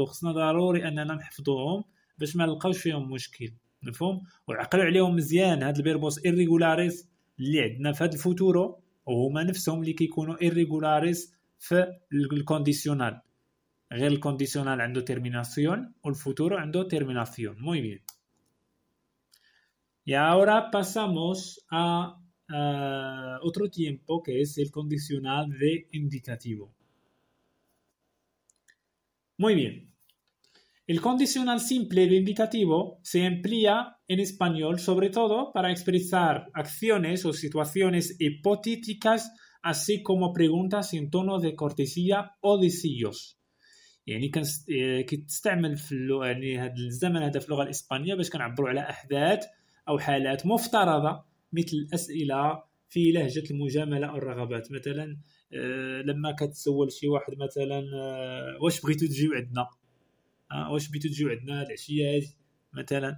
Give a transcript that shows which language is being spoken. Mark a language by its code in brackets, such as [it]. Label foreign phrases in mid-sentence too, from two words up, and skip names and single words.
[ar] خصنا ضروري اننا نحفظوهم باش ما نلقاوش فيهم مشكل. مفهوم؟ وعقلوا عليهم مزيان. هاد [es] los verbos irregulares [ar] اللي عندنا في هاد الفوتورو وهما نفسهم اللي كيكونوا irregulares في الكونديسيونال. غير الكونديسيونال عنده terminación والفوتورو عنده terminación. [es] Muy bien. Y ahora pasamos a otro tiempo que es el condicional de indicativo. Muy bien. El condicional simple de indicativo se emplea en español sobre todo para expresar acciones o situaciones hipotéticas, así como preguntas en tono de cortesía o de sillos. [ar] يعني كتستعمل في يعني هذا الزمن هذا في اللغه الاسبانيه باش كنعبروا على احداث او حالات مفترضه مثل الاسئله في لهجه المجامله او الرغبات. مثلا لما كتسول شي واحد مثلا واش بغيتو تجيو عندنا، واش بغيتو تجيو عندنا العشيه هذه مثلا.